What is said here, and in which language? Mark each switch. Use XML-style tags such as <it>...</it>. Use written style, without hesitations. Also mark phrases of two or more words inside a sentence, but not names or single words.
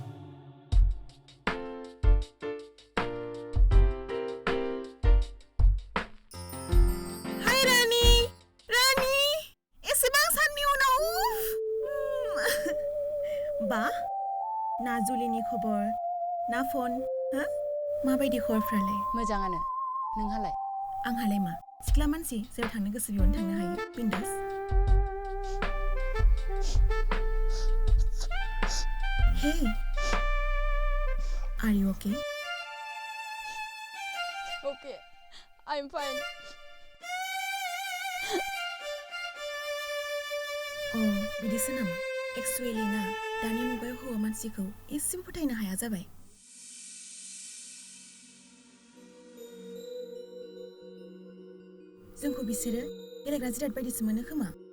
<brx>बा नाजुलिनि खबर ना फन हो माबायदि खबरफ्रालाय मोजाङानो नोंहालाय आंहालाय मा सिख्ला मानसि जेराव थांनो गोसो बेयावनो थांनो हायो बिन्दास</brx> <en>hey are you okay Okay, I'm fine.</en> <brx>बिदिसो नामा एक्चुअली ना दानि मुगायाव हौवा मानसिखौ एसेबो फोथायनो हाया जाबाय जोंखौ बिसोरो गेलेग्रा जिराद बायदिसो मोनो खोमा</brx>